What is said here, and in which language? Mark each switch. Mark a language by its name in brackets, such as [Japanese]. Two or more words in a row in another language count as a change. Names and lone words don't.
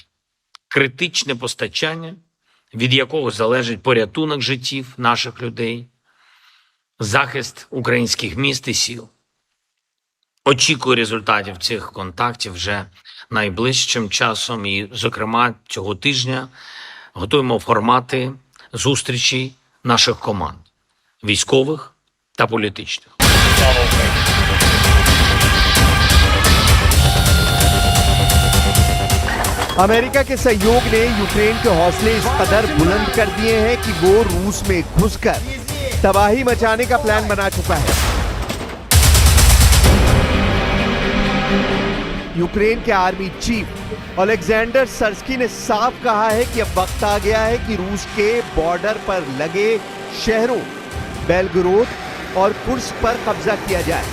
[Ukrainian] Критичне постачання, від якого залежить порятунок життів наших людей, захист українських міст і сіл. Очікую результатів цих контактів вже найближчим часом і, зокрема, цього тижня готуємо формати зустрічей наших команд – військових та політичних. [Hindi] अमेरिका के सहयोग ने यूक्रेन के हौसले इस कदर बुलंद कर दिए हैं कि वो रूस में घुसकर तबाही मचाने का प्लान बना चुका है। यूक्रेन के आर्मी चीफ ओलेक्जेंडर सर्स्की ने साफ कहा है कि अब वक्त आ गया है कि रूस के बॉर्डर पर लगे शहरों बेलगोरोद और कुर्स्क पर कब्जा किया जाए।